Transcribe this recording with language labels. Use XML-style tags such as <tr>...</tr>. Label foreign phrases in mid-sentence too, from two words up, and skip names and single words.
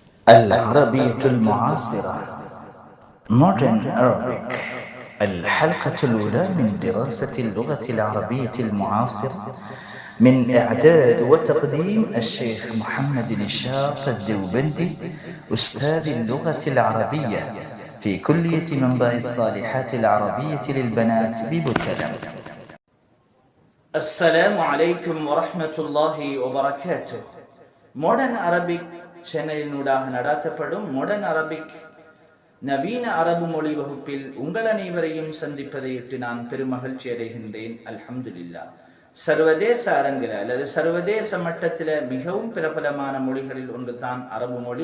<ar>العربية المعاصرة Modern Arabic الحلقة الأولى من دراسة اللغة العربية المعاصرة من إعداد وتقديم الشيخ محمد الشاط الدوبندي أستاذ اللغة العربية في كلية منبع الصالحات العربية للبنات ببتلم. السلام عليكم ورحمة الله وبركاته.</ar> <ta>Modern Arabic சேனலினூடாக நடாத்தப்படும் மாடர்ன் அரபிக் நவீன அரபு மொழி வகுப்பில் உங்கள் அனைவரையும் சந்திப்பதையிட்டு நான் பெருமகிழ்ச்சி அடைகின்றேன்.</ta> <ar>الحمد لله.</ar> <ta>சர்வதேச அரங்கில் அல்லது சர்வதேச மட்டத்தில் மிகவும் பிரபலமான மொழிகளில் ஒன்று தான் அரபு மொழி.</ta>